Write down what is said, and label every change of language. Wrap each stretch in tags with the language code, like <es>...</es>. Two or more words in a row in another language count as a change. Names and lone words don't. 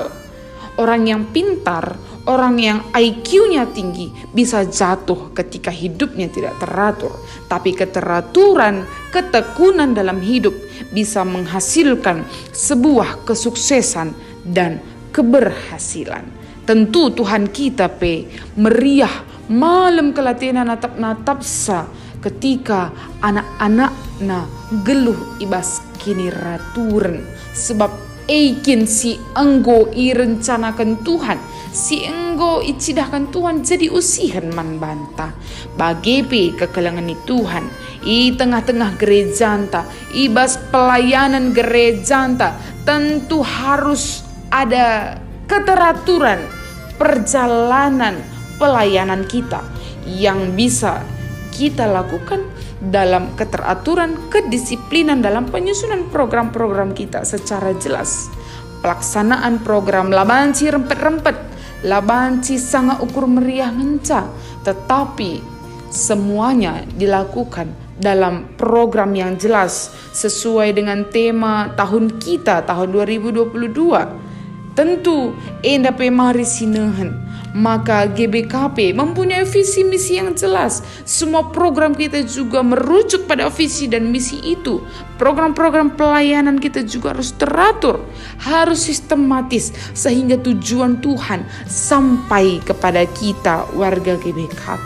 <id>Orang yang pintar, orang yang IQ-nya tinggi bisa jatuh ketika hidupnya tidak teratur. Tapi keteraturan, ketekunan dalam hidup bisa menghasilkan sebuah kesuksesan dan keberhasilan.</id> <btx>Tentu Tuhan kita meriah malam kelatihan natap-natapsa ketika anak-anakna geluh ibas kini raturen sebab eikin si enggo i rencanakan Tuhan, si enggo icidahkan Tuhan jadi usihan man banta bagepe kekelangan Tuhan i tengah-tengah gerejanta ibas pelayanan gerejanta.</btx> <id>Tentu harus ada keteraturan perjalanan pelayanan kita yang bisa kita lakukan dalam keteraturan, kedisiplinan dalam penyusunan program-program kita secara jelas.</id> <btx>Pelaksanaan program labanci rempet-rempet, labanci sangat ukur meriah ngenca,</btx> <id>tetapi semuanya dilakukan dalam program yang jelas sesuai dengan tema tahun kita tahun 2022.</id> <btx>Tentu enda mari sinehen,</btx> <id>maka GBKP mempunyai visi misi yang jelas. Semua program kita juga merujuk pada visi dan misi itu. Program-program pelayanan kita juga harus teratur, harus sistematis sehingga tujuan Tuhan sampai kepada kita warga GBKP.</id>